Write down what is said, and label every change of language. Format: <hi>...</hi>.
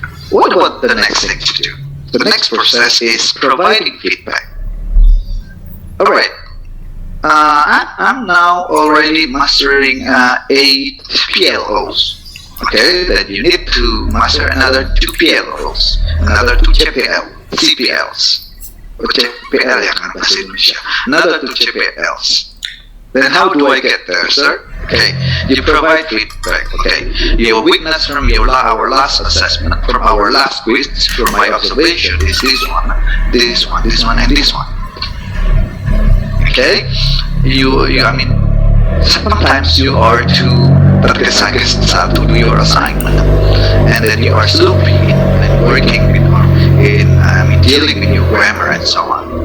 <en>What about the next thing to do? The next process is providing feedback. Alright. I'm now already mastering 8 PLOs. Okay, then you need to master another 2 PLOs, another 2 CPLs.</en> <id>CPL ya kan bahasa Indonesia.</id> <en>Another 2 CPLs. Then how do I get there, sir? Okay, you provide feedback. Okay, your weakness from our last assessment, from our last quiz, from my observation is this one, and this one. Okay, I mean, sometimes you are too tergesa-gesa to do your assignment, and then you are sloppy in working in dealing with your grammar and so on.</en>